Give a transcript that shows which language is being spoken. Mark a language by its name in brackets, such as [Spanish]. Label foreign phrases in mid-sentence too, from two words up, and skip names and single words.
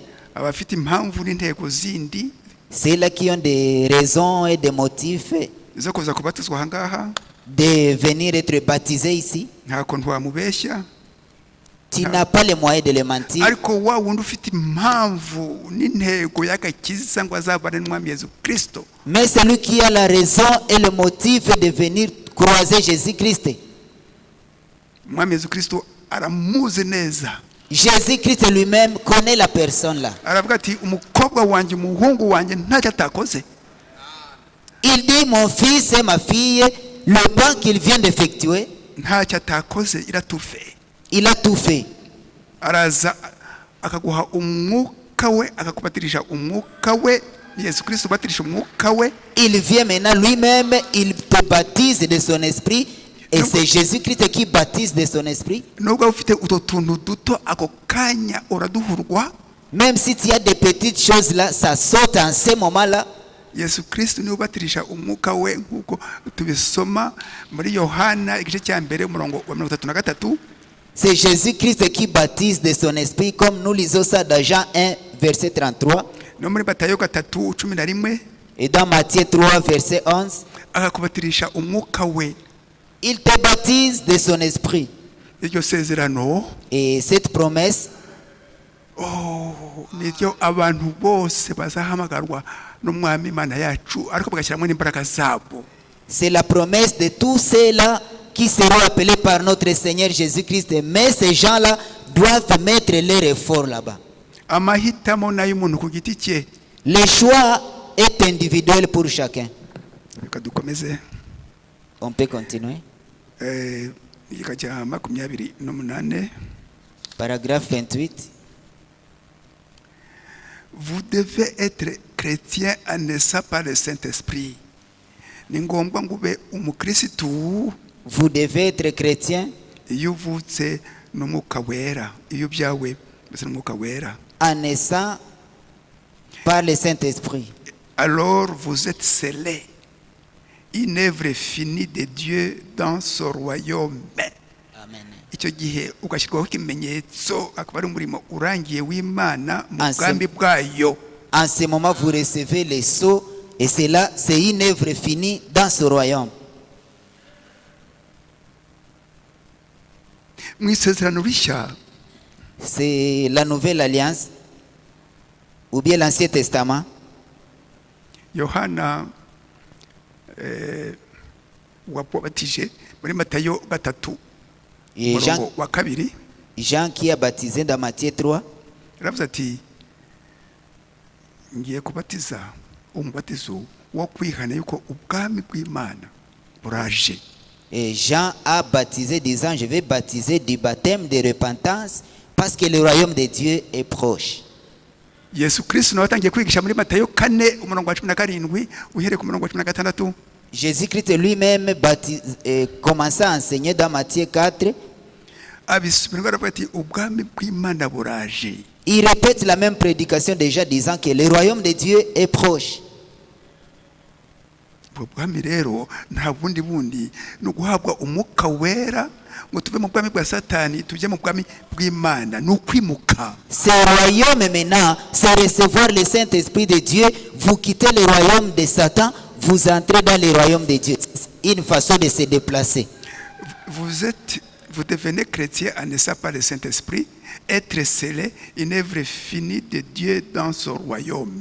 [Kinyarwanda] abafite impamvu n'intego zindi [French] C'est là qui ont des raisons et des motifs [Kinyarwanda] zo kuza kubatizwa ahangaha. [French] de venir être baptisés ici. [Kinyarwanda] Nta kuntu wamubeshya, [French] Tu n'as pas les moyens de les mentir. [Kinyarwanda] ariko wa wundi ufite impamvu n'intego y'agakiza ngo azabane n'Umwami Yesu Kristo, [French] Mais celui qui a la raison et le motif de venir croiser Jésus-Christ. [Kinyarwanda] Umwami Yesu Kristo aramuzi neza. [French] Jésus-Christ lui-même connaît la personne là. [Kinyarwanda] Aravuga ati umukobwa wanjye, umuhungu wanjye ntacyo atakoze. [French] Il dit, mon fils et ma fille, le pas qu'il vient d'effectuer, [Kinyarwanda] Ntacyo atakoze, iratufe. [French] il a tout fait. [Kinyarwanda] Araza akaguha umwuka we, akakubatirisha umwuka we. Yesu Kristo ubatirisha umwuka we. [French] Il vient maintenant lui-même, il te baptise de son esprit. Et c'est Jésus-Christ qui baptise de son esprit. [Kinyarwanda] Nubwo ufite uto tuntu duto, ako kanya uraduhurwa. [French] Même si tu as des petites choses là, ça saute en ce moment-là. [Kinyarwanda] Yesu Kristo niwe ubatirisha umwuka we, nk'uko tubisoma muri Yohana igice cya mbere umurongo wa 33. [French] C'est Jésus-Christ qui baptise de son esprit, comme nous lisons ça dans Jean 1, verset 33. [Kinyarwanda] No muri Matayo 3:11, [French] Et dans Matthieu 3, verset 11, [Kinyarwanda] akakubatirisha umwuka we. [French] Il te baptise de son esprit. [Kinyarwanda] iryo sezerano [French] Et cette promesse, [Kinyarwanda] niryo abantu bose bazahamagarwa n'umwami Imana yacu ariko bagashyiramo n'imbaraga zabo. [French] c'est la promesse de tous ceux-là qui seront appelés par notre Seigneur Jésus-Christ. Mais ces gens-là doivent mettre leur effort là-bas. [Kinyarwanda] Amahitamo n'ay'umuntu ku giti cye. [French] Le choix est individuel pour chacun. [Kinyarwanda] Reka dukomeze. [French] On peut continuer. [Kinyarwanda] Igika cya 28. [French] Paragraphe 28. Vous devez être chrétien en naissant par le Saint-Esprit. [Kinyarwanda] Ni ngombwa ngo ube umukristu [French] Vous devez être chrétien [Kinyarwanda] iyo uvutse n'umwuka wera, iyo byawe mbese n'umwuka wera. [French] en naissant par le Saint-Esprit. Alors vous êtes scellés, une œuvre finie de Dieu dans son royaume. Amen. [Kinyarwanda] Icyo gihe ugashyirwaho ikimenyetso akaba ari umurimo urangiye w'Imana mu bwambi bwayo. [French] En ce moment, vous recevez les sceaux et cela, c'est une œuvre finie dans ce royaume. [Kinyarwanda] Mu isezerano rishya [French] C'est la nouvelle alliance ou bien l'Ancien Testament. [Kinyarwanda] Yohana wabatije muri Matayo 3 [French] Et [Kinyarwanda] umurongo wa 2 [French] Jean qui a baptisé dans Matthieu 3, [Kinyarwanda] aravuze ati ngiye kubatiza umubatizo wo kwihana yuko ubwami bw'Imana buraje. [French] et Jean a baptisé disant, je vais baptiser du baptême de repentance parce que le royaume de Dieu est proche. [Kinyarwanda] Yesu Kristo nawe atangiye kwigisha muri Matayo 4 umurongo wa 17 uhereye ku murongo wa 16. [French] Jésus-Christ lui-même commença à enseigner dans Matthieu 4. [Kinyarwanda] Abisubirwa aravuga ati ubwami bw'Imana buraje. [French] Il répète la même prédication déjà disant que le royaume de Dieu est proche. [Kinyarwanda] Ubwami rero nta bundi no guhabwa umwuka wera ngo tuve mu bwami bwa Satani tujye mu bwami bw'Imana, no kwimuka. [French] Ce royaume maintenant, c'est recevoir le Saint-Esprit de Dieu. Vous quittez le royaume de Satan, vous entrez dans le royaume de Dieu. C'est une façon de se déplacer. Vous devenez chrétien en naissant par le Saint-Esprit, être scellé, une œuvre finie de Dieu dans son royaume.